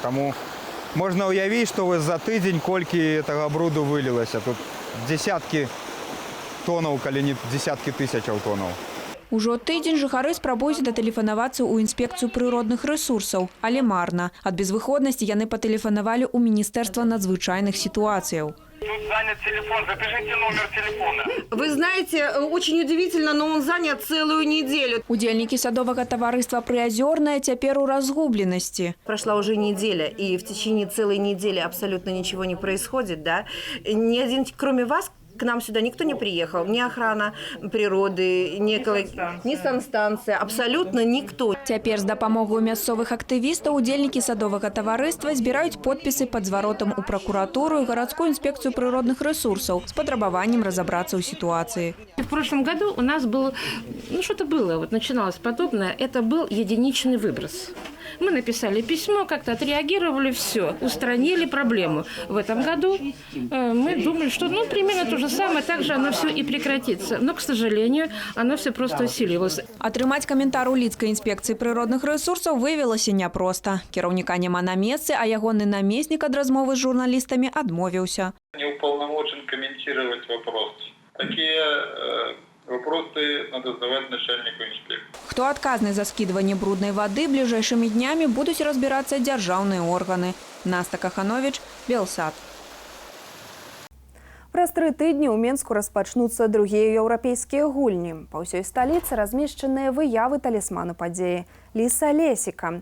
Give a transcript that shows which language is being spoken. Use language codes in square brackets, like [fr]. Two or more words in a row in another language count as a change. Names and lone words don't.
[be] Таму можна ўявіць, што вось за тыдзень колькі гэтага бруду вылілася. Тут десяткі тонаў, калі не десяткі тысячаў тонаў. Ужо тыдзень жыхары спрабуюць датэлефанавацца ў інспекцыю прыродных рэсурсаў, але марна. Ад безвыходнасці яны патэлефанавалі ў Міністэрства надзвычайных сітуацыяў. [ru] Тут занят телефон, запишите номер телефона. Вы знаете, очень удивительно, но он занят целую неделю. [be] Удзельнікі садовага таварыства «Прыазёрнае» цяпер у разгубленасці. [ru] Прошла уже неделя, и в течение целой недели абсолютно ничего не происходит, да? Ни один, кроме вас, к нам сюда никто не приехал. Ни охрана природы, ни санстанция, абсолютно никто. [be] Цяпер з дапамогаю мясцовых актывістаў удзельнікі садовага таварыства збіраюць подпісы пад зваротам у прокуратуру і гарадскую інспекцыю прыродных рэсурсаў з патрабаваннем [ru] разобраться ў ситуации. В прошлом году у нас был, что-то было, вот начиналось подобное, это был единичный выброс. Мы написали письмо, как-то отреагировали, все, устранили проблему. В этом году мы думали, что примерно то же самое, так же оно все и прекратится. Но, к сожалению, оно все просто усиливалось. [be] Атрымаць каментар у Лідскай інспекцыі прыродных рэсурсаў выявілася няпроста. Кіраўніка няма на месцы, а ягоны намеснік ад размовы з журналістамі адмовіўся. [ru] Не уполномочен комментировать вопрос. Такие вопросы надо задавать начальнику инспекции. [be] Хто адказны за скідванне бруднай вады, бліжэйшымі днямі будуць разбірацца дзяржаўныя органы. Наста Каханович, Белсад. Праз 3 тыдні ў Менску распачнуцца другія еўрапейскія гульні. Па ўсёй сталіцы размешчаныя выявы талісману падзеі Ліса Лесіка.